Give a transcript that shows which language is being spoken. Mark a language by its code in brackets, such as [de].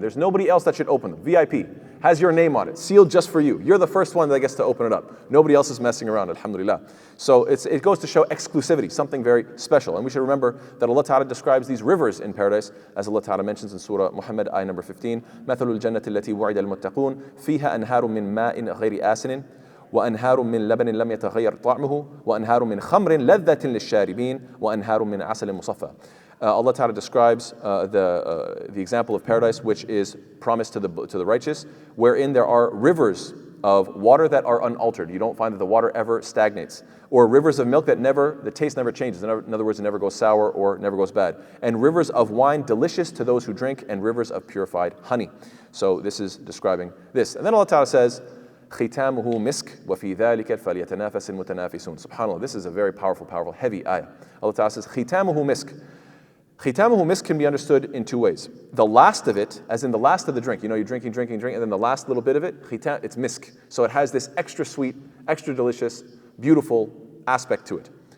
[en] There's nobody else that should open them. VIP has your name on it, sealed just for you. You're the first one that gets to open it up. Nobody else is messing around. Alhamdulillah. So it goes to show exclusivity, something very special. And we should remember that Allah Ta'ala describes these rivers in paradise, as Allah Ta'ala mentions in Surah Muhammad, ayah number 15. [ar] مَثَلُ الْجَنَّةِ الَّتِي وُعِدَ الْمُتَّقُونَ فِيهَا أَنْهَارٌ مِّن مَاءٍ غَيْرِ آسِنٍ وأنهار من لبن لم يتغير طعمه وأنهار من خمر لذة للشاربين وأنهار من عسل مصفى. [en] Allah Ta'ala describes the example of paradise, which is promised to the righteous, wherein there are rivers of water that are unaltered. You don't find that the water ever stagnates. Or rivers of milk that the taste never changes. In other words, it never goes sour or never goes bad. And rivers of wine delicious to those who drink, and rivers of purified honey. So this is describing this. And then Allah Ta'ala says, [ar] ختامه مسك وفي ذلك فليتنافس المتنافسون. [en] SubhanAllah, this is a very powerful, heavy ayah. Allah Ta'ala says, ختامه مسك. ختامه مسك can be understood in two ways. The last of it, as in the last of the drink. You know, you're drinking, and then the last little bit of it, it's misk. So it has this extra sweet, extra delicious, beautiful aspect to it.